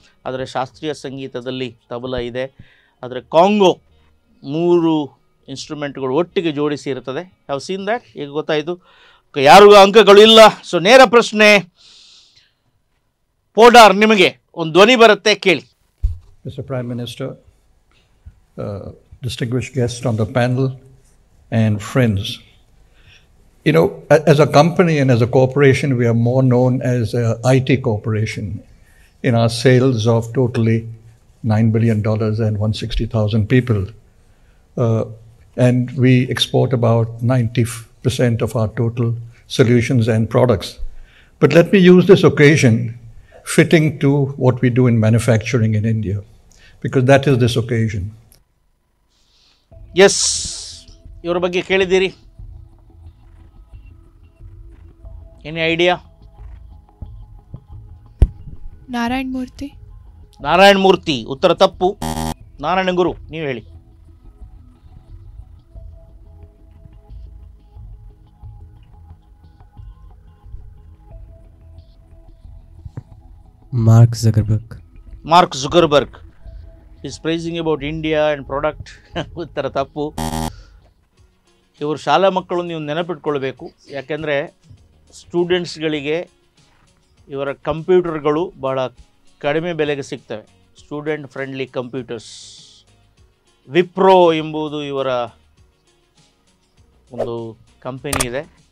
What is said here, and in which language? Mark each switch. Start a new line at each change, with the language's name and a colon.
Kannada: ಆದರೆ ಶಾಸ್ತ್ರೀಯ ಸಂಗೀತದಲ್ಲಿ ತಬಲ ಇದೆ, ಆದರೆ ಕಾಂಗೋ 3 ಇನ್ಸ್ಟ್ರೂಮೆಂಟ್ಗಳು ಒಟ್ಟಿಗೆ ಜೋಡಿಸಿ ಇರ್ತದೆ.
English: Have seen that?
Kannada: ಈಗ ಗೊತ್ತಾಯಿತು, ಯಾರಿಗೂ ಅಂಕಗಳು ಇಲ್ಲ. ಸೊ ನೇರ ಪ್ರಶ್ನೆ, ಪೋಡಾರ್, ನಿಮಗೆ ಒಂದು ಧ್ವನಿ ಬರುತ್ತೆ, ಕೇಳಿ.
English: Mr. Prime Minister, distinguished guests on the panel, and friends. You know, as a company and as a corporation, we are more known as an IT corporation in our sales of totally $9 billion and 160,000 people. And we export about 90% of our total solutions and products. But let me use this occasion fitting to what we do in manufacturing in India, because that is this occasion. Yes,
Kannada: ಇವರ ಬಗ್ಗೆ ಕೇಳಿದ್ದೀರಿ?
English: Any idea?
Kannada: Narayan Murthy. Narayan Murthy ಉತ್ತರ ತಪ್ಪು. ನಾರಾಯಣ ಗುರು ನೀವು ಹೇಳಿ.
English: Mark Zuckerberg. Mark Zuckerberg is praising about India and product.
Kannada: ಉತ್ತರ ತಪ್ಪು. ಇವರು ಶಾಲಾ ಮಕ್ಕಳು ನೀವು ನೆನಪಿಟ್ಕೊಳ್ಬೇಕು. ಯಾಕೆಂದರೆ ಸ್ಟೂಡೆಂಟ್ಸ್ಗಳಿಗೆ ಇವರ ಕಂಪ್ಯೂಟರ್ಗಳು ಬಹಳ ಕಡಿಮೆ ಬೆಲೆಗೆ ಸಿಗ್ತವೆ. Student friendly computers. ವಿಪ್ರೋ ಎಂಬುದು ಇವರ ಒಂದು ಕಂಪನಿ ಇದೆ.